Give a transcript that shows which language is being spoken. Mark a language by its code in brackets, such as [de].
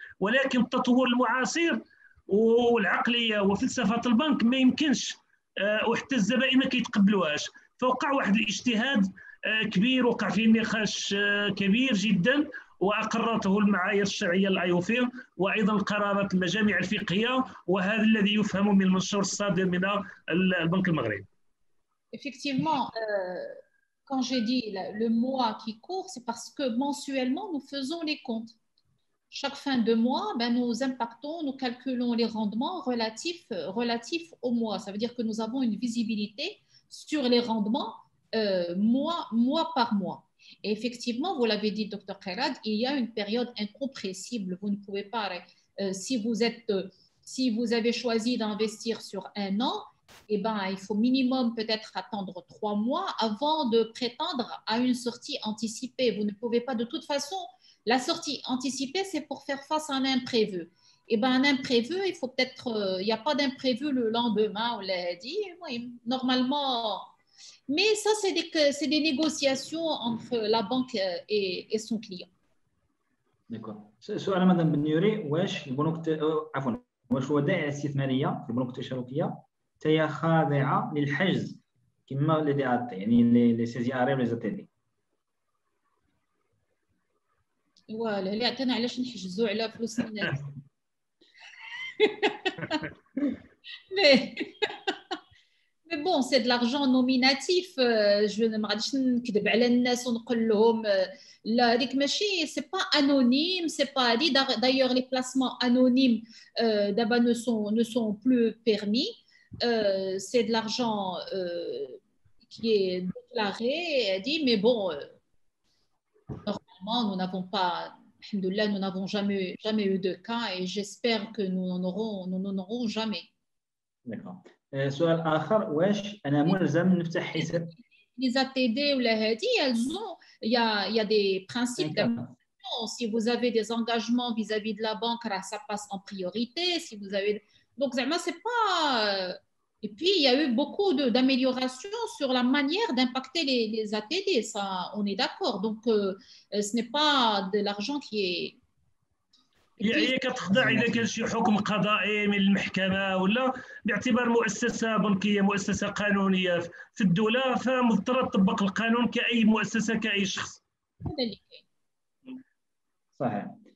[ar] ولكن التطور المعاصر والعقليه وفلسفه البنك ما يمكنش، وحتى الزبائن ما كيتقبلوهاش، فوقع واحد الاجتهاد كبير، وقع فيه نقاش كبير جدا، واقرته المعايير الشرعيه الايوفي وايضا قرارات المجامع الفقهيه، وهذا الذي يفهم من المنشور الصادر من البنك المغربي. [fr] Effectivement, quand j'ai dit le mois qui court, c'est parce que mensuellement nous faisons les comptes. Chaque fin de mois, nous impactons, nous calculons les rendements relatifs au mois. Ça veut dire que nous avons une visibilité sur les rendements mois par mois. Et effectivement, vous l'avez dit, Dr Khairad, il y a une période incompressible. Vous ne pouvez pas, si vous avez choisi d'investir sur un an, il faut minimum peut-être attendre 3 mois avant de prétendre à une sortie anticipée. Vous ne pouvez pas, de toute façon, la sortie anticipée, c'est pour faire face à un imprévu. Un imprévu, il faut peut-être, il n'y a pas d'imprévu le lendemain, on l'a dit. Normalement, mais ça, c'est des négociations entre la banque et son client. D'accord. [ar] سؤال مدام بنيوري، واش البنوك عفوا واش ودائع الاستثماريه في البنوك التشاركيه هي خاضعه للحجز كما [fr] لي دي ات، [ar] يعني [fr] لي سيزي اري ولي زي دي؟ [ar] ولا اللي عطينا علاش نحجزوا على فلوس الناس. [fr] Mais bon, c'est de l'argent nominatif. Je ne m'arrête [ar] نكذب على الناس ونقول لهم لا هذيك ماشي، [fr] c'est pas anonyme, c'est pas dit. D'ailleurs, les placements anonymes d'abord ne sont plus permis. C'est de l'argent qui est déclaré, dit, mais bon, normalement, nous n'avons pas, alhamdoulilah, nous n'avons jamais eu de cas et j'espère que nous n'en aurons jamais. [ar] D'accord. سؤال آخر، واش أنا ملزم نفتح حساب؟ [fr] les ATD ou les HEDI, il y a des principes d'amélioration. Si vous avez des engagements vis-à-vis de la banque, ça passe en priorité. Si vous avez... Donc, c'est pas... Et puis, il y a eu beaucoup d'améliorations sur la manière d'impacter les ATD. Ça, on est d'accord. Donc, ce n'est pas de l'argent qui est... [ar] هي كتخضع اذا كان شي حكم قضائي من المحكمه ولا باعتبار مؤسسه بنكيه مؤسسه قانونيه في الدوله فمضطره تطبق القانون كاي مؤسسه كاي شخص. صحيح.